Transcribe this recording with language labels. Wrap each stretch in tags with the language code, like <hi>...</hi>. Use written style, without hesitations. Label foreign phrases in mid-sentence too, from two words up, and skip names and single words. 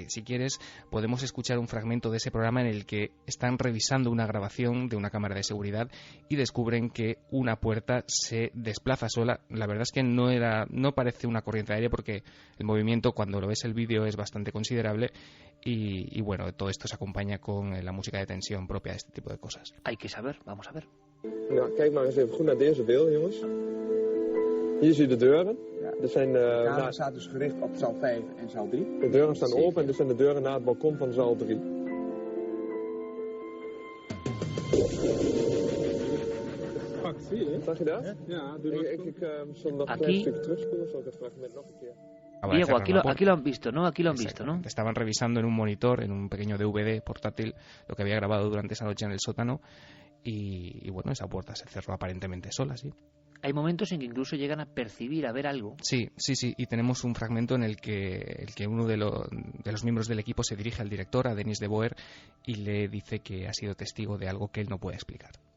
<es>Si quieres, podemos escuchar un fragmento de ese programa en el que están revisando una grabación de una cámara de seguridad y descubren que una puerta se desplaza sola. La verdad es que no parece una corriente de aire, porque el movimiento, cuando lo ves el vídeo, es bastante considerable y bueno, todo esto se acompaña con la música de tensión propia de este tipo de cosas. Hay que saber, vamos a ver.</es> <nl>Nou, kijk maar eens even goed naar deze beelden, jongens. Hier zie je de deuren. Er zijn, de kamer staat dus gericht op zaal 5 en zaal 3. De deuren staan open en dit zijn de deuren naar het balkon van zaal 3. Zag je dat? Ja, ik zal nog een klein stukje terugspoelen, zal ik het fragment nog een keer.</nl> <es>Diego, aquí lo han visto, ¿no? Aquí lo han visto, ¿no? Estaban revisando en un monitor, en un pequeño DVD portátil, lo que había grabado durante esa noche en el sótano y bueno, esa puerta se cerró aparentemente sola, sí. Hay momentos en que incluso llegan a percibir, a ver algo. Sí, y tenemos un fragmento en el que uno de los miembros del equipo se dirige al director, a Denis de Boer, y le dice que ha sido testigo de algo que él no puede explicar.</es>